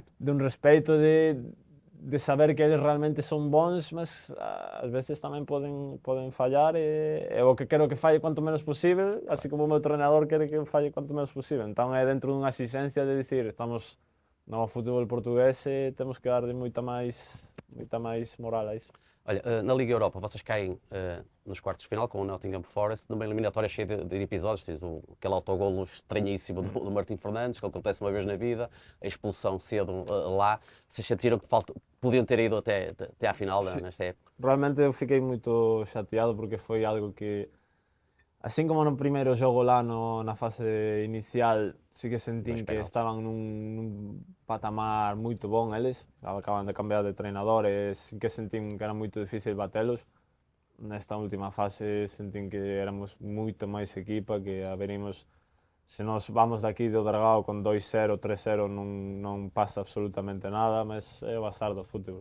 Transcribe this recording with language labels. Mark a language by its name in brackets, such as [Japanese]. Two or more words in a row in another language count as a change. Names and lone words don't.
[Galician] un respeito de saber que eles realmente son bons, mas ás veces tamén poden fallar e o que quero que falle cuanto menos posible, así como o meu treinador quere que falle cuanto menos posible. Entón é dentro dunha exigencia de dicir, estamos no fútbol portugués e temos que darlle moita máis moral a iso. [Portuguese] Olha, na Liga Europa, vocês caem nos quartos de final com o Nottingham Forest, numa eliminatória cheia de episódios, tens aquele autogolo estranhíssimo do Martim Fernandes, que acontece uma vez na vida, a expulsão cedo lá. Vocês sentiram que podiam ter ido até à final nesta época? [Galician] Realmente eu fiquei moito chateado porque foi algo que, así como no primeiro xogo lá na fase inicial, sí que sentín que estaban nun patamar moito bon eles, acaban de cambiar de treinador e sí que sentín que era moito difícil batelos. Nesta última fase sentín que éramos moito máis equipa, que haberíamos, se nos vamos daqui do Dragao con 2-0, 3-0 non pasa absolutamente nada, mas é o azar do fútbol.